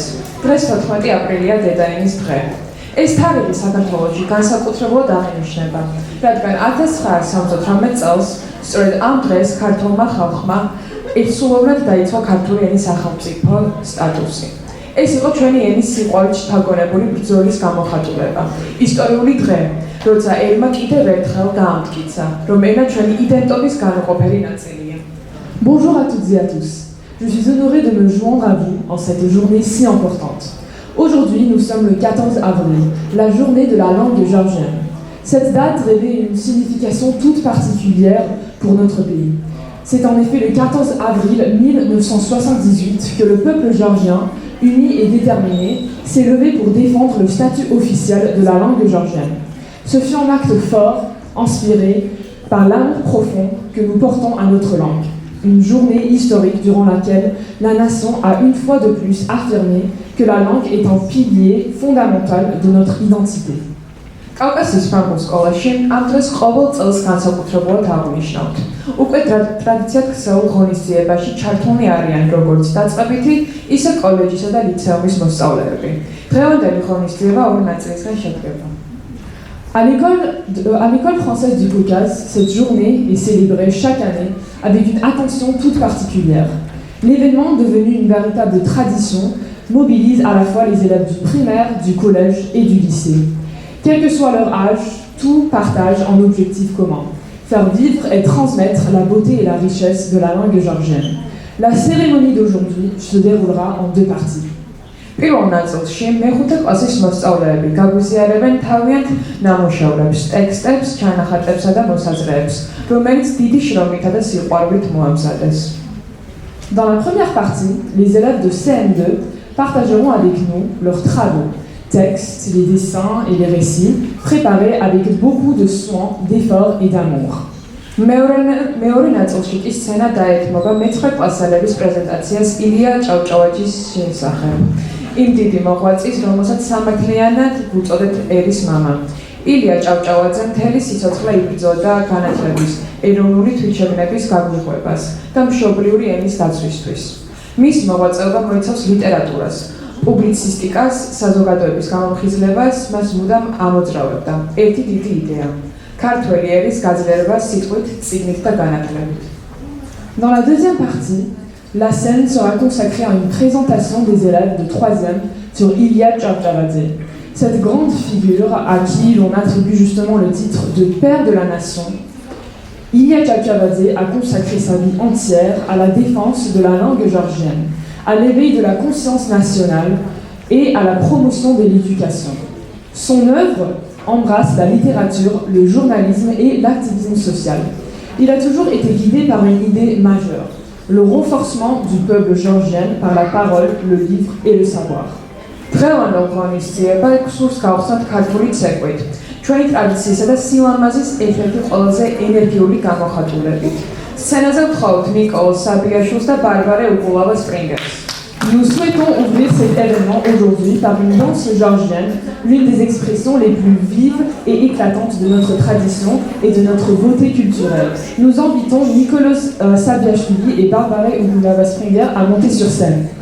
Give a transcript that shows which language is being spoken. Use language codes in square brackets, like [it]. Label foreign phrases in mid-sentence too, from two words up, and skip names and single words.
[ka] დღეს 14 აპრილია დედაენის დღე. ეს თარიღი საქართველოში განსაკუთრებულად აღინიშნება, რადგან 1978 წელს სწორედ ამ დღეს ქართულმა ხალხმა ერთსულოვნად დაიცვა ქართული ენის სახელმწიფო სტატუსი. ეს იყო ჩვენი ენის სიყვარული შთაგონებული ბრძოლის გამოხატულება. ისტორიული დღე, როცა ერმა კიდევ ერთხელ დაამტკიცა, რომ ენა ჩვენი იდენტობის განუყოფელი ნაწილია. [fr] Bonjour à toutes et à tous. Je suis honorée de me joindre à vous en cette journée si importante. Aujourd'hui, nous sommes le 14 avril, la journée de la langue georgienne. Cette date revêt une signification toute particulière pour notre pays. C'est en effet le 14 avril 1978 que le peuple georgien, uni et déterminé, s'est levé pour défendre le statut officiel de la langue georgienne. Ce fut un acte fort, inspiré par l'amour profond que nous portons à notre langue. Une journée historique durant laquelle la nation a une fois de plus affirmé que la langue est un pilier fondamental de notre identité. [ka] კავკასიის ფრანგულ სკოლაში ამ დროს ყოველ წელს განსაკუთრებულად აღნიშნავთ. უკვე ტრადიციად ქსეულ ღონისძიებაში ჩართულნი არიან როგორც დაწყებითი, ისე კოლეჯისა და ლიცეუმის მოსწავლეები. დღევანდელი ღონისძიება ორი ნაწილისგან შედგება. [fr] À l'école française du Caucase, cette journée est célébrée chaque année avec une attention toute particulière. L'événement, devenu une véritable tradition, mobilise à la fois les élèves du primaire, du collège et du lycée. Quel que soit leur âge, tous partagent un objectif commun: faire vivre et transmettre la beauté et la richesse de la langue georgienne. La cérémonie d'aujourd'hui se déroulera en deux parties. [ka] პირველ ნაწილში მეხუთე კლასის მოსწავლეები გაგვიზიარებენ თავიანთ ნამუშევრებს, ტექსტებს, ჩანახატებსა და მოსაზრეებს, რომელიც დიდი შრომითა და სიყვარულით მოამზადეს. [fr] Dans la première partie, les élèves de CM2 partageront avec nous leurs travaux, textes, les dessins et les récits préparés avec beaucoup de soin, d'efforts et d'amour. [ka] მეორე ნაწილში კი სცენა დაეთმობა მე-9 კლასელების პრეზენტაციას ილია ჭავჭავაძის შესახებ. იმ დიდი მოღვაწის, რომელსაც სამართლიანად უწოდეთ ერის მამა. ილია ჭავჭავაძე მთელი სიცოცხლე იბრძოდა განათლების, ეროვნული თვითშეგნების გაგვიღვებას და მშობლიური ენის დაცვისთვის. მის მოღვაწეობა მოიცავს ლიტერატურას, პუბლიცისტიკას, საზოგადოების გამომხიზლებას, მას მუდამ ამოძრავებდა ერთი დიდი იდეა: ქართველი ერის გაძლიერება სიტყვით, წიგნით და განათლებით. [fr] Dans la deuxième partie, la scène sera consacrée à une présentation des élèves de 3e sur Ilia Ჭავჭავაძე. Cette grande figure à qui l'on attribue justement le titre de père de la nation, Ilia Ჭავჭავაძე a consacré sa vie entière à la défense de la langue georgienne, à l'éveil de la conscience nationale et à la promotion de l'éducation. Son œuvre embrasse la littérature, le journalisme et l'activisme social. Il a toujours été guidé par une idée majeure: le renforcement du peuple georgien par la parole, le livre et le savoir. [ka] დღევანდელ ღონისძიება გსურს გავხსნათ ქართული ცეკვით, ჩვენი ტრადიციისა და სილამაზის ერთ-ერთი ყველაზე ენერგიული გამოხატულებით. სცენაზე ვთხოვთ ნიკოლ საბიაშვილს და ბარბარე უკულავა-სპრინგერს. [fr] Nous souhaitons ouvrir cet événement aujourd'hui par une danse georgienne, l'une des expressions les plus vives et éclatantes de notre tradition et de notre beauté culturelle. Nous invitons Nicolas Sabiashvili et Barbara Ukulawa-Springer à monter sur scène.